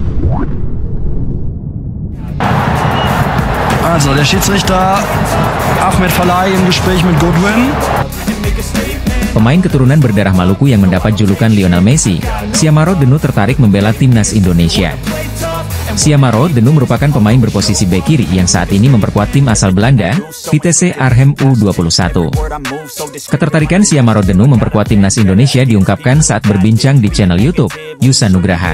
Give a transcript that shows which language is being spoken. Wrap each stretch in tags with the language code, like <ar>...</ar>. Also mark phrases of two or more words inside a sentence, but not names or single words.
<de>Also, der Schiedsrichter Ahmed Falai im Gespräch mit Goodwin.</de> <id>Pemain keturunan berdarah Maluku yang mendapat julukan Lionel Messi, Siamaro Denu tertarik membela timnas Indonesia. Siamaro Denu merupakan pemain berposisi bek kiri yang saat ini memperkuat tim asal Belanda, Vitesse Arnhem U21. Ketertarikan Siamaro Denu memperkuat timnas Indonesia diungkapkan saat berbincang di channel YouTube Yusa Nugraha.</id>